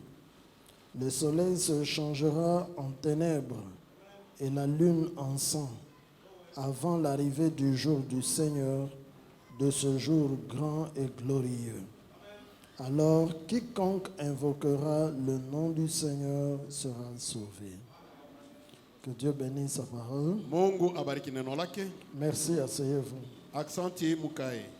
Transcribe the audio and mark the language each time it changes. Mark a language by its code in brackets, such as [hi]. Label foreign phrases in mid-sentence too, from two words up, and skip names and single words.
[fr] Le soleil se changera en ténèbres et la lune en sang, avant l'arrivée du jour du Seigneur, de ce jour grand et glorieux. Alors quiconque invoquera le nom du Seigneur sera sauvé. Que Dieu bénisse sa parole. [sw] Mungu abariki neno lake. [fr] Merci, asseyez-vous. [sw] Aksanti, mukae.